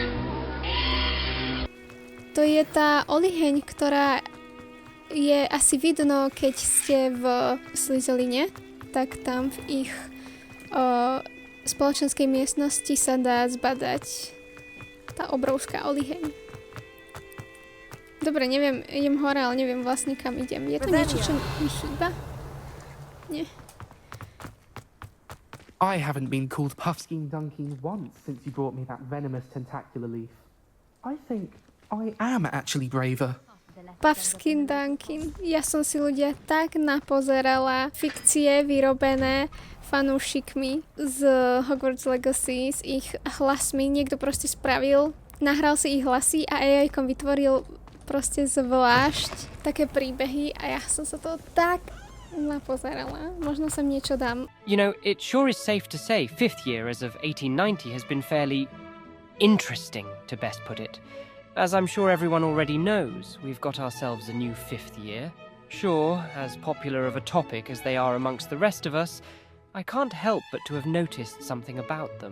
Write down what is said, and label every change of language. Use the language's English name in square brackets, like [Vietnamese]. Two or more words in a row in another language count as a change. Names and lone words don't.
[Slovak] To je tá oliheň, ktorá je asi vidno, keď ste v Slytheline, tak tam v ich spoločenskej miestnosti sa dá zbadať tá obrovská oliheň. Dobre, neviem, idem hore, ale neviem vlastne kam idem. Je to niečo, čo mi chýba? Nie. [English] I haven't been called Puffskein Dunkeen once since you brought me that venomous tentacular leaf. I think I am actually braver. Puffskein Dunkin. [Slovak] Ja som si ľudia tak napozerala fikcie vyrobené fanúšikmi z Hogwarts Legacy, s ich hlasmi. Niekto proste spravil, nahral si ich hlasy a AI-kom vytvoril proste zvlášť také príbehy a ja som sa to tak napozerala. Možno sem niečo dám. [English] You know, it sure is safe to say 5th year as of 1890 has been fairly interesting, to best put it. As I'm sure everyone already knows, we've got ourselves a new 5th year. Sure, as popular of a topic as they are amongst the rest of us, I can't help but to have noticed something about them.